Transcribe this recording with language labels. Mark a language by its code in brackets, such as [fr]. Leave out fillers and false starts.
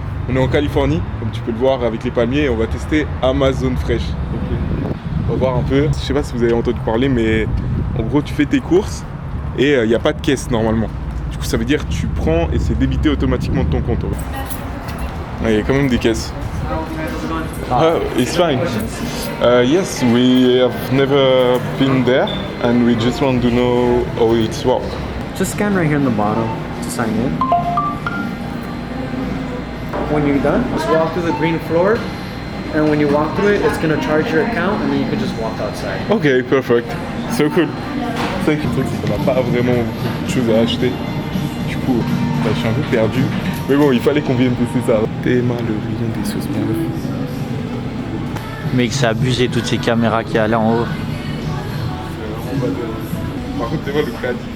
[fr] On est en Californie, comme tu peux le voir avec les palmiers, et on va tester Amazon Fresh. Donc, on va voir un peu. Je sais pas si vous avez entendu parler, mais en gros tu fais tes courses et il n'y a pas de caisse normalement. Du coup ça veut dire que tu prends et c'est débité automatiquement de ton compte. Il y a quand même des caisses. [en] It's fine. Yes, we have never been there and we just want to know how it's work. Just scan right here in the bottom to sign in. When you're done, just walk through the green floor, and when you walk through it, it's gonna charge your account, and then you can just walk outside. Ok, perfect. So cool. [fr] C'est vrai qu'on n'a pas vraiment beaucoup de choses à acheter. Du coup, je suis un peu perdu. Mais bon, il fallait qu'on vienne tester ça. Théma, le rayon des sauces mon ref. Mec, c'est abusé toutes ces caméras qu'il y a là en haut. C'est vraiment badé. Par contre, Théma, le caddie.